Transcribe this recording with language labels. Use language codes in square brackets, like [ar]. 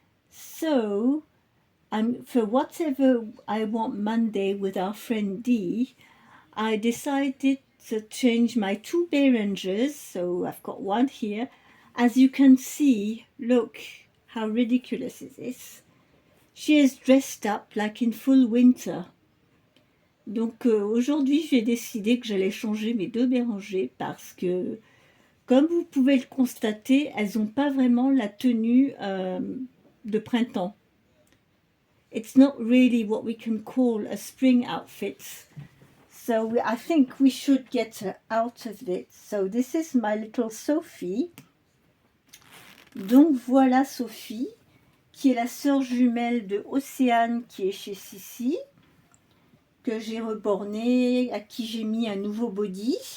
[en] So, for whatever I want Monday with our friend Dee, I decided to change my two Behringers. So I've got one here. As you can see, look how ridiculous is this. She is dressed up like in full winter. [fr] Donc aujourd'hui, j'ai décidé que j'allais changer mes deux Bérengers parce que, comme vous pouvez le constater, elles n'ont pas vraiment la tenue de printemps. [en] It's not really what we can call a spring outfit. So I think we should get her out of it. So this is my little Sophie. [fr] Donc voilà Sophie, qui est la sœur jumelle de Océane qui est chez Sissi, que j'ai reborné, à qui j'ai mis un nouveau body.